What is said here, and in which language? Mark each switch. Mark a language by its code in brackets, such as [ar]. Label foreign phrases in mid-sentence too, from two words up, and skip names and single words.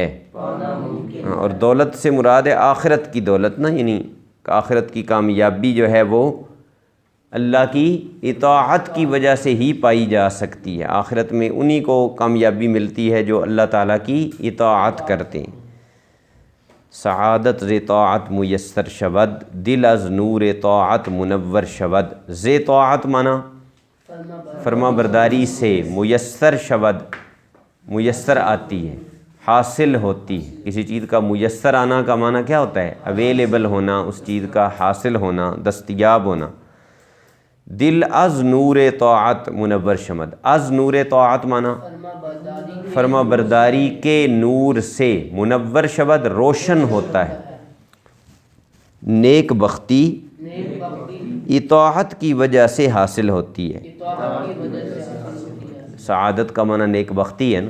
[ur] اور دولت سے مراد ہے آخرت کی دولت نا، یعنی آخرت کی کامیابی جو ہے وہ اللہ کی اطاعت کی وجہ سے ہی پائی جا سکتی ہے۔ آخرت میں انہی کو کامیابی ملتی ہے جو اللہ تعالیٰ کی اطاعت کرتے ہیں۔ [fa] سعادت ز طاعت میسر شود، دل از نور طاعت منور شود۔ ز طاعت [ur] معنی فرما برداری سے، [fa] میسر شود، [ur] میسر آتی ہے، حاصل ہوتی ہے۔ کسی چیز کا میسر آنا کا معنی کیا ہوتا ہے؟ اویلیبل ہونا، اس چیز کا حاصل ہونا، دستیاب ہونا۔ [fa] دل از نور طاعت منور شود، از نور طاعت [ur] معنی فرما برداری کے نور سے، [fa] منور شود [ur] روشن ہوتا ہے۔ نیک بختی اطاعت کی وجہ سے حاصل ہوتی ہے۔ سعادت کا معنی نیک بختی ہے نا۔